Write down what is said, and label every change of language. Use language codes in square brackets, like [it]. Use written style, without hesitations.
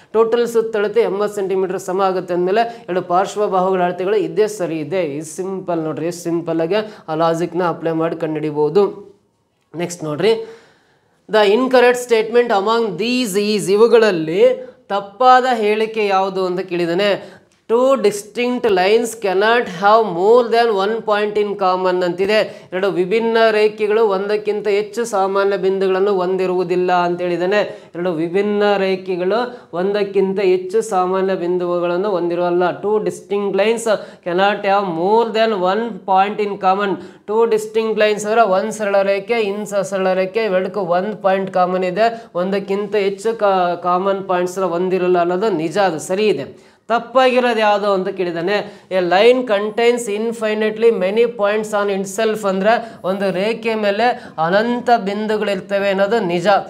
[kn] Total ಸುತ್ತಳತೆ 80 centimetre ಸಮ ಆಗುತ್ತೆ ಅಂದಮೇಲೆ ಎರಡು ಪಾರ್ಶ್ವ ಬಾಹುಗಳ ಅಳತೆಗಳು ಇದೇ ಸರಿ ಇದೆ. ಇದು ಸಿಂಪಲ್ ನೋಡ್ರಿ, ಎಷ್ಟು ಸಿಂಪಲ್ಲಾಗಿ ಆ ಲಾಜಿಕ್ನ ಅಪ್ಲೈ ಮಾಡಿ ಕಂಡುಹಿಡಿಬೋದು. ನೆಕ್ಸ್ಟ್ ನೋಡ್ರಿ, [en] the incorrect statement among these is, [kn] ಇವುಗಳಲ್ಲಿ ತಪ್ಪಾದ ಹೇಳಿಕೆ ಯಾವುದು ಅಂತ ಕೇಳಿದಾನೆ. [en] 2 distinct lines cannot have more than 1 point in common [kn] ಅಂತಿದೆ. ಎರಡು ವಿಭಿನ್ನ ರೇಖೆಗಳು ಒಂದಕ್ಕಿಂತ ಹೆಚ್ಚು ಸಾಮಾನ್ಯ ಬಿಂದುಗಳನ್ನು ಹೊಂದಿರುವುದಿಲ್ಲ ಅಂತ ಹೇಳಿದಾನೆ. ಎರಡು ವಿಭಿನ್ನ ರೇಖೆಗಳು ಒಂದಕ್ಕಿಂತ ಹೆಚ್ಚು ಸಾಮಾನ್ಯ ಬಿಂದುಗಳನ್ನು ಹೊಂದಿರುವಲ್ಲ. [en] 2 distinct lines cannot have more than 1 point in common. 2 distinct lines [kn] ಅಂದರೆ ಒಂದು ಸರಳ ರೇಖೆ, ಸರಳ ರೇಖೆ, ಇವೆರಡಕ್ಕೂ 1 ಪಾಯಿಂಟ್ ಕಾಮನ್ ಇದೆ. ಒಂದಕ್ಕಿಂತ ಹೆಚ್ಚು ಕಾಮನ್ ಪಾಯಿಂಟ್ಸ್ ಹೊಂದಿರಲ್ಲ ಅನ್ನೋದು ನಿಜ, ಅದು ಸರಿ ಇದೆ. ತಪ್ಪಾಗಿರೋದು ಯಾವುದು ಅಂತ ಕೇಳಿದಾನೆ. [en] a line contains infinitely many points on itself [kn] ಅಂದರೆ ಒಂದು ರೇಖೆ ಮೇಲೆ ಅನಂತ ಬಿಂದುಗಳಿರ್ತವೆ ಅನ್ನೋದು ನಿಜ.